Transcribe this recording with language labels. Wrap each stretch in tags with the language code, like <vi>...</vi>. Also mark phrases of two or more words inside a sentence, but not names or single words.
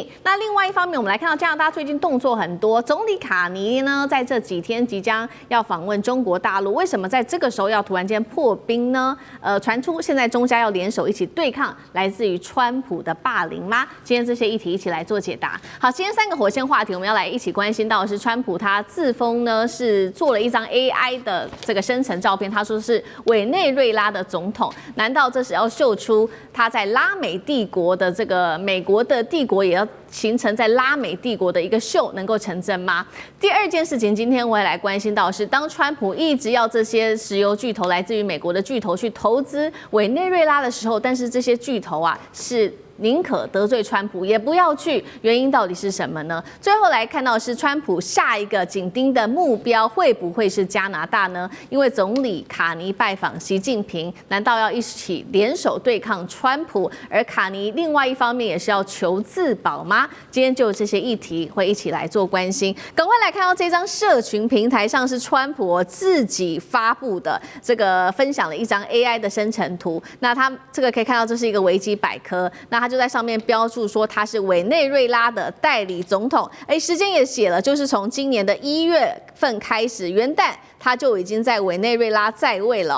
<zh>那另外一方面，我們來看到加拿大最近動作很多，總理卡尼呢在這幾天即將要訪問中國大陸，為什麼在這個時候要突然間破冰呢？傳出現在中加要聯手一起對抗來自於川普的霸凌嗎？今天這些議題一起來做解答。好，今天3個火線話題，我們要來一起關心到的是川普，他自封呢是做了一張 AI 的這個生成照片，他說是委內瑞拉的總統，難道這是要秀出他在拉美帝國的這個美國的帝國也要形成在拉美帝國的一個秀能夠成真嗎？第二件事情，今天我也來關心到的是，當川普一直要這些石油巨頭來自於美國的巨頭去投資委內瑞拉的時候，但是這些巨頭啊是寧可得罪川普也不要去，原因到底是什麼呢？最後來看到的是川普下一個緊盯的目標會不會是加拿大呢？因為總理卡尼拜訪習近平，難道要一起聯手對抗川普？而卡尼另外一方面也是要求自保嗎？今天就有這些議題會一起來做關心。趕快來看到這張社群平台上是川普自己發布的這個分享了一張 AI 的生成圖，那他這個可以看到這是一個維基百科，那他就在上面標注說他是委內瑞拉的代理總統，時間也寫了，就是從今年的1月份開始，元旦他就已經在委內瑞拉在位了。</zh>